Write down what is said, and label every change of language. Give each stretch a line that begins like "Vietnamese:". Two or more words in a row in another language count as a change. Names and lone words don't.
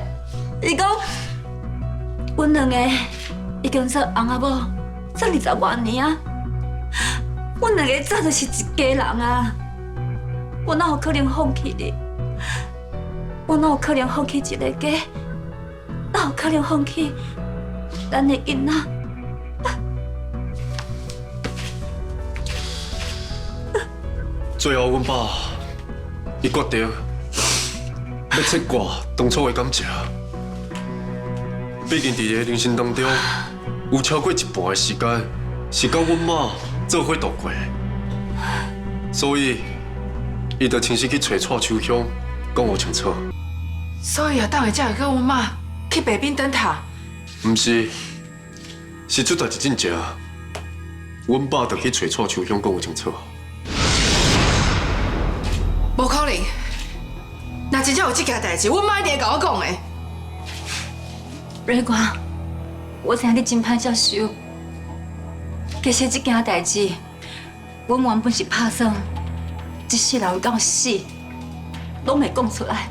Min Nan Chinese: 伊讲，阮两个已经做翁仔某做20多年啊，阮两个早就是一家人啊，我哪有可能放弃你？我哪有可能放弃一个家？哪有可能放弃咱的囡仔？最后，阮爸伊决定。要切割当初的感情，毕竟伫个人生当中，有超过一半的时间是甲阮妈做伙度过，所以伊就亲自去找蔡秋香，讲互清楚。所以啊，等下才会跟阮妈去北滨等他。毋是，是出代志真正，阮爸就去找蔡秋香讲互清楚。无可能。若真正有这件代志，阮妈一定会甲我讲的。瑞光，我知影你真歹接受。其实这件代志，阮原本是打算一世人到死，拢袂讲出来。